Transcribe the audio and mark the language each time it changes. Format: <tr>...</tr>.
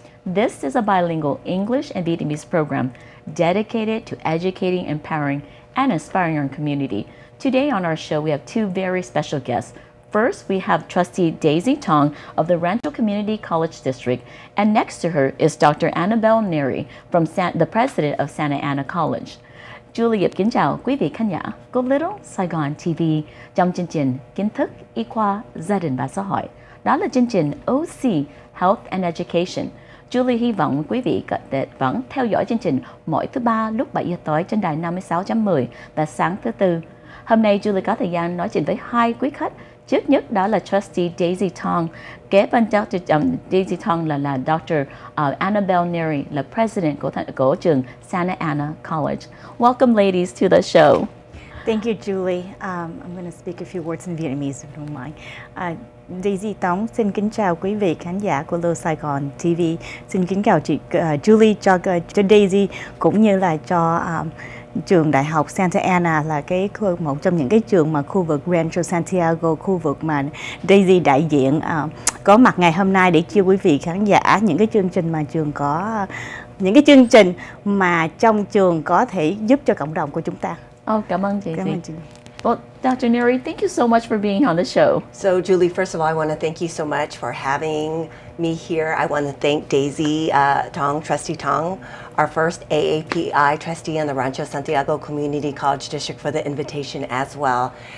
<en>This is a bilingual English and Vietnamese program dedicated to educating, empowering, and inspiring our community. Today on our show, we have two very special guests. First, we have Trustee DaisyTong of the Rancho Community College District, and next to her is Dr. Annabelle Nery, the president of Santa Ana College.</en> <vi>Julie kính chào quý vị khán giả của Little Saigon TV trong chương trình Kiến thức, Y khoa, Gia đình và Xã hội. Đó là chương trình OC Health and Education. Julie hy vọng quý vị vẫn theo dõi chương trình mỗi thứ Ba lúc 7 giờ tối trên đài 56.10 và sáng thứ Tư. Hôm nay Julie có thời gian nói chuyện với hai quý khách. Trước nhất đó là Trustee DaisyTong, kế bên Dr. DaisyTong là Dr. Annabelle Nery, là President của trường Santa Ana College.</vi> <en>Welcome ladies to the show. Thank you, Julie. I'm going to speak a few words in Vietnamese if you don't mind.</en> <vi>DaisyTong xin kính chào quý vị khán giả của LittleSaigon TV. Xin kính chào chị Julie, cho Daisy cũng như là cho trường đại học Santa Ana, là một trong những cái trường mà khu vực Rancho Santiago, khu vực mà Daisy đại diện, có mặt ngày hôm nay để chia quý vị khán giả những cái chương trình mà trường có, những cái chương trình mà trong trường có thể giúp cho cộng đồng của chúng ta. Cảm ơn chị.</vi> <en>Well, Dr. Nery, thank you so much for being on the show. So, Julie, first of all, I want to thank you so much for having me here. I want to thank Daisy Tong, Trustee Tong, our first AAPI trustee in the Rancho Santiago Community College District, for the invitation as well.</en>